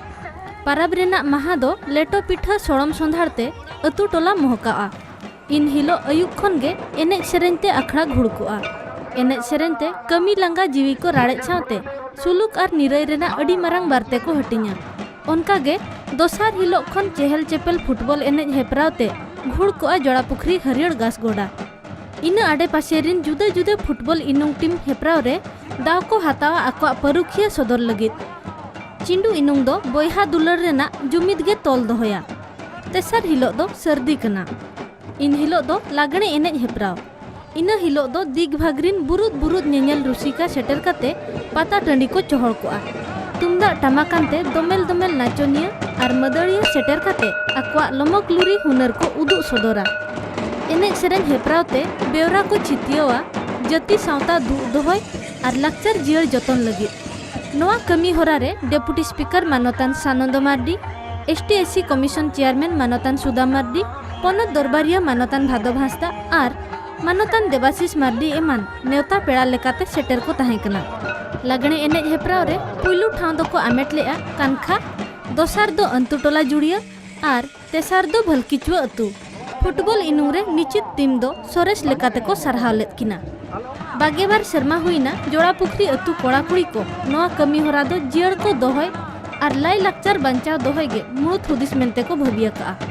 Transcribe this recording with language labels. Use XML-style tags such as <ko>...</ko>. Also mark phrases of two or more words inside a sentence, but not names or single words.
<sat>परब रेना माहा दो लेटो पिठा सोड़म सोंधाड़ते अतु टोला मोहका इन हिलो अयुब खन गे एने सेरेñते अखड़ा घुड़कुआ एने सेरेñते कमी लंगा जीवी को राड़े सावते सुलुक और निरय रेना अड़ी मारंग बारते को हटिñा उनका गे दोसार हिलो खन चेहल चेपल फुटबॉल एने हेपरावते घुड़कुआ जोड़ा पुखरी हरियर घास गोड़ा इन आडे पासे रिन जुदा जुदा फुटबॉल इनुंग टीम हेपराव रे दाव को हतावा आको परुखिया सदर लगित चिंडू इनुंग दो बोयहा दुलर रेना जुमिद गे तोल दोहया तेसर हिलो दो सर्दी कना इन हिलो दो लागणे एने हेपराव इन हिलो दो दिग भागरिन बुरुद बुरुद नेनेल रुसिका सेटर काते पाता टंडी को चोहड़ कोआ तुमदा टमाकानते दोमेल दोमेल नाचोनिया और मदड़िया सेटर काते आकवा लमक लुरी हुनर को उदुग सदरा। एनेज सेरेन हेपरावते बेवरा को छितियोआ जाति सावता दुग दोहय और लाक्चर जियर जतन लगी। नोआ कमी होरा रे</sat> <en>deputy speaker</en> <sat>मानतान सानंद मार्डी,</sat> <en>ST/SC commission chairman</en> <sat>मानतान सुदा मार्डी, पनत दरबारिया मानतान भादव हांसदा और मानतान देवाशीष मार्डी एमान नेवता पेड़ा लेकाते सेटर को ताहें कना। लागणे एनेज हेपराव रे पुइलु ठाव दो को आमेट लेआ कानखा, दोसार दो अंतुटोला जुड़िया और तेसार दो भलकिचुआ अतु। फुटबॉल इनुंग रे निश्चित टीम दो सोरेस लेकाते को सरहाव लेद किना। बागेबार शर्मा हुईना जोड़ा पुखरी अतु कोड़ा कुड़ी को नोआ कमी होरा दो जियर को दोहय और लाई लाक्चर बंचाव दोहय गे मुळुत हुदिस मेनते को भबिया का।</sat>